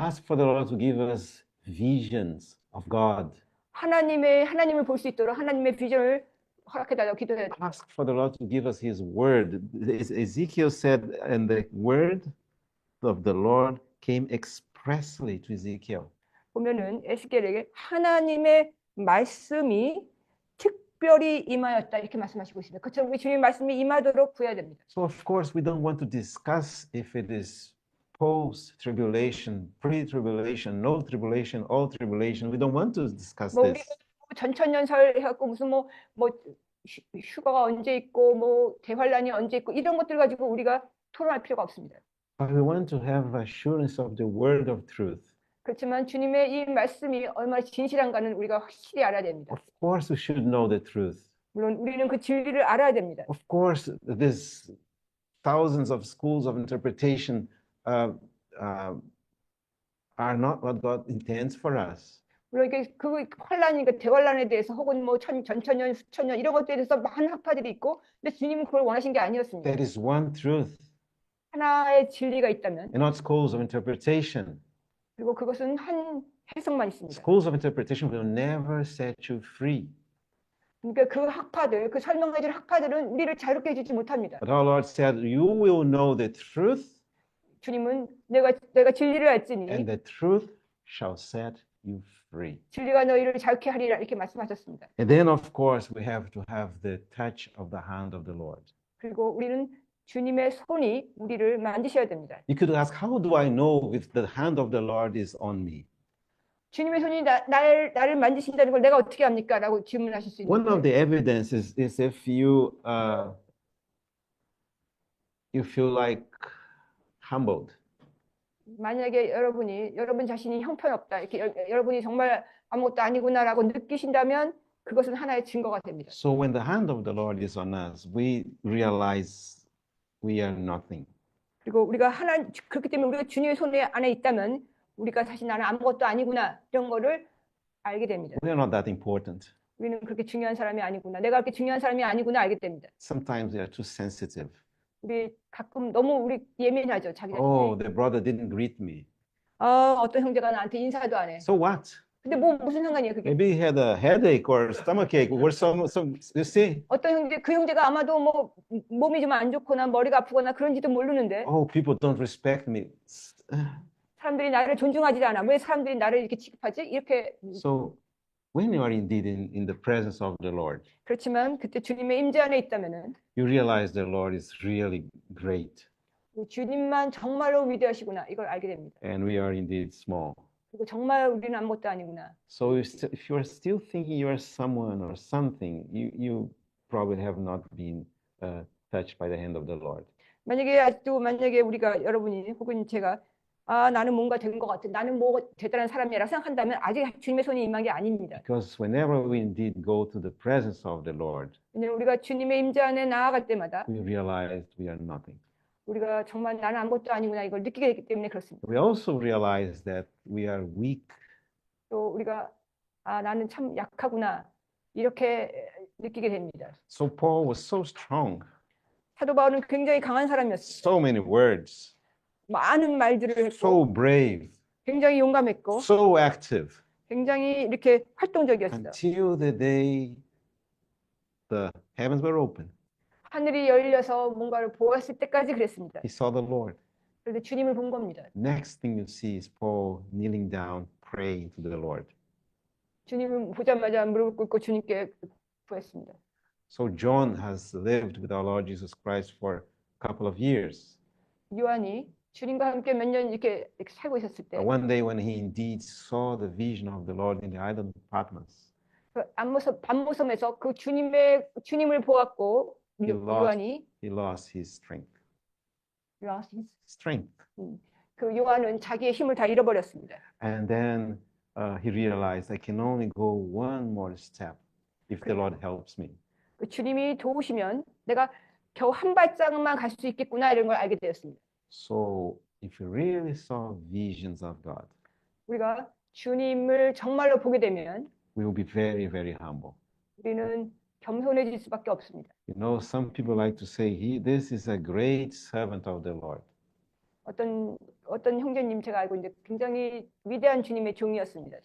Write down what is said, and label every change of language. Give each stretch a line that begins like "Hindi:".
English: Ask for the Lord to give us visions of God.
Korean: 하나님을 볼 수 있도록 하나님의 비전을 허락해달라고 기도해야 됩니다.
English: Ask for the Lord to give us His word. Ezekiel said, and the word of the Lord came expressly to Ezekiel.
Korean: 보면은 에스겔에게 하나님의 말씀이 특별히 임하였다 이렇게 말씀하시고 있습니다. 그처럼 우리 주님 말씀이 임하도록 구해야 됩니다.
English: So of course we don't want to discuss if it is post-tribulation, pre-tribulation, no tribulation, all tribulation. We don't want to discuss
Korean: 뭐 우리가
English: this.
Korean: 전천년설 해갖고 무슨 뭐 휴가가 언제 있고 뭐 대환란이 언제 있고 이런 것들 가지고 우리가 토론할 필요가 없습니다.
English: But we want to have assurance of the word of truth.
Korean: 그렇지만 주님의 이 말씀이 얼마나 진실한가는 우리가 확실히 알아야 됩니다.
English: Of course we should know the truth.
Korean: 물론 우리는 그 진리를 알아야 됩니다.
English: Of course, there's thousands of schools of interpretation are not what God intends for us.
Korean: 물론 이게 그 환란이니까 대환란에 대해서 혹은 뭐 전천년, 수천년 이런 것들에 대해서 많은 학파들이 있고, 근데 주님은 그걸 원하신 게 아니었습니다.
English: There is one truth,
Korean: 하나의 진리가 있다면,
English: and not schools of interpretation.
Korean: 그리고 그것은 한 해석만 있습니다.
English: Schools of interpretation will never set you free.
Korean: 그러니까 그 학파들, 그 설명해줄 학파들은 우리를 자유롭게 해주지 못합니다.
English: But our Lord said, "You will know the truth,
Korean: 주님은 내가 진리를 알지니
English: and the truth shall set you free."
Korean: 진리가 너희를 자유케 하리라 이렇게 말씀하셨습니다.
English: And then, of course, we have to have the touch of the hand of the Lord.
Korean: 그리고 우리는 주님의 손이 우리를 만지셔야 됩니다.
English: You could ask, how do I know if the hand of the Lord is on me?
Korean: 주님의 손이 나를 만지신다는 걸 내가 어떻게 압니까? 라고 질문하실 수
English: One of
Korean: 있는데
English: the evidences is if you feel like humbled.
Korean: 만약에 여러분 자신이 형편없다 이렇게 여러분이 정말 아무것도 아니구나라고 느끼신다면 그것은 하나의 증거가 됩니다.
English: So when the hand of the Lord is on us, we realize we are nothing.
Korean: 그리고 우리가 그렇기 때문에 우리가 주님의 손 안에 있다면 우리가 사실 나는 아무것도 아니구나 이런 거를 알게 됩니다.
English: We are not that important.
Korean: 우리는 그렇게 중요한 사람이 아니구나. 내가 그렇게 중요한 사람이 아니구나 알게 됩니다.
English: Sometimes we are too sensitive.
Korean: 우리 가끔 너무 예민하죠. 자기 자신이.
English: Oh, the brother didn't greet me.
Korean: 어떤 형제가 나한테 인사도 안 해.
English: So what?
Korean: 근데 무슨 상관이에요, 그게?
English: Maybe he had a headache or stomachache or some you see?
Korean: 어떤 그 형제가 아마도 뭐 몸이 좀 안 좋거나 머리가 아프거나 그런지도 모르는데
English: Oh, people don't respect me.
Korean: 사람들이 나를 존중하지 않아. 왜 사람들이 나를 이렇게 취급하지? 이렇게.
English: So when you are indeed in the presence of the Lord,
Korean: 그렇지만 그때 주님의 임재 안에 있다면은
English: you realize the Lord is really great
Korean: 주님만 정말로 위대하시구나 이걸 알게 됩니다.
English: and we are indeed small.
Korean: 그리고 정말 우리는 아무것도 아니구나.
English: So if you are still thinking you are someone or something, you probably have not been touched by the hand of the Lord.
Korean: 만약에 우리가 여러분이 혹은 제가 나는 뭔가 된 것 같아. 나는 뭐 대단한 사람이라 생각한다면 아직 주님의 손이 임한 게 아닙니다.
English: Because whenever we indeed go to the presence of the Lord,
Korean: 왜냐면 우리가 주님의 임재 안에 나아갈 때마다
English: we realize we are nothing.
Korean: 우리가 정말 나는 아무것도 아니구나 이걸 느끼게 되기 때문에 그렇습니다.
English: We also realize that we are weak.
Korean: 또 우리가 나는 참 약하구나 이렇게 느끼게 됩니다.
English: So Paul was so strong,
Korean: 사도 바울은 굉장히 강한 사람이었어요.
English: so many words,
Korean: 많은 말들을 했고
English: so brave,
Korean: 굉장히 용감했고
English: so active.
Korean: 굉장히 이렇게 활동적이었어요.
English: Until the day the heavens were open,
Korean: 하늘이 열려서 뭔가를 보았을 때까지 그랬습니다.
English: he saw the Lord.
Korean: 그런데 주님을 본 겁니다.
English: Next thing you see is Paul kneeling down, praying to the Lord.
Korean: 주님을 보자마자 무릎을 꿇고 주님께 구했습니다.
English: So John has lived with our Lord Jesus Christ for a couple of years.
Korean: 요한이 주님과 함께 몇 년 이렇게 살고 있었을 때
English: One day when he indeed saw the vision of the Lord in the island of Patmos,
Korean: 그 밤모섬에서 그 주님을 보았고 요한이
English: he lost his strength. lost his- Strength.
Korean: 그 요한은 자기의 힘을 다 잃어버렸습니다.
English: And then he realized I can only go one more step if the Lord helps me.
Korean: 그 주님이 도우시면 내가 겨우 한 발짝만 갈 수 있겠구나 이런 걸 알게 되었습니다.
English: So if you really saw visions of God,
Korean: 우리가 주님을 정말로 보게 되면
English: we will be very, very humble.
Korean: 우리는 겸손해질 수밖에 없습니다.
English: You know, some people like to say, this is a great servant of the Lord.
Korean: 어떤 형제님 제가 알고 있는데 굉장히 위대한 주님의 종이었습니다.